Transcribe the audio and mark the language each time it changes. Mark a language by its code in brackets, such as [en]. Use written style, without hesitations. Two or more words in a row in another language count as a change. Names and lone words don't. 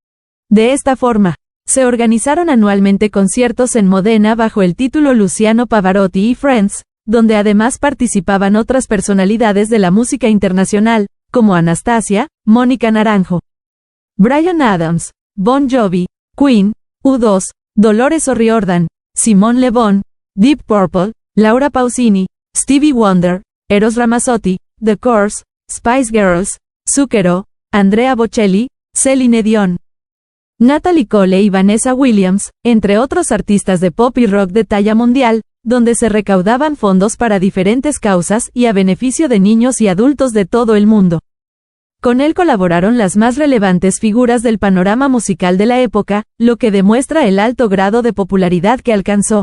[es] De esta forma, se organizaron anualmente conciertos en Modena bajo el título Luciano Pavarotti y Friends, donde además participaban otras personalidades de la música internacional, como Anastasia, Mónica Naranjo, Bryan Adams, Bon Jovi, Queen, U2, Dolores O'Riordan, Simone Le Bon, Deep Purple, Laura Pausini, Stevie Wonder, Eros Ramazzotti, The Course, Spice Girls, Zucchero, Andrea Bocelli, Celine Dion, Natalie Cole y Vanessa Williams, entre otros artistas de pop y rock de talla mundial, donde se recaudaban fondos para diferentes causas y a beneficio de niños y adultos de todo el mundo. Con él colaboraron las más relevantes figuras del panorama musical de la época, lo que demuestra el alto grado de popularidad que alcanzó.